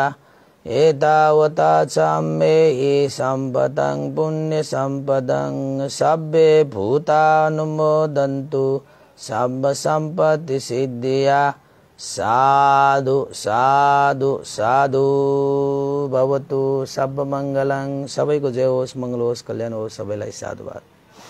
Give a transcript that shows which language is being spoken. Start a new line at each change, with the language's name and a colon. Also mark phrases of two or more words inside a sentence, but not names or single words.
Pali: एतावता चम्बेहि सम्पतं पुण्यसम्पदं सब्बे भूतानुमोदन्तु सम्ब सम्पत्ति सिद्धिया। साधु साधु साधु भवतु सब मङ्गलं।
Nepali: सबैको जय होस्, मङ्गल होस्, कल्याण होस्। सबैलाई साधुवाद।